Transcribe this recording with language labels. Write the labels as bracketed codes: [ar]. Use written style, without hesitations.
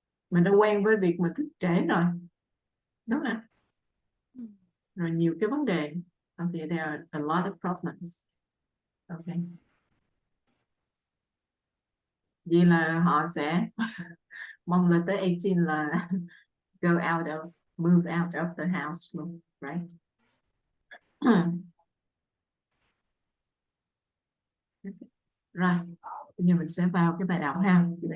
[vi] Mình đã quen với việc mà thức trễ rồi. Đúng không? Rồi nhiều cái vấn đề. [en] Okay, there are a lot of problems. Okay. [vi] Vậy là họ sẽ mong là tới 18 là [en] move out of the house, right? [vi] Rồi, bây giờ mình sẽ vào cái bài đọc ha.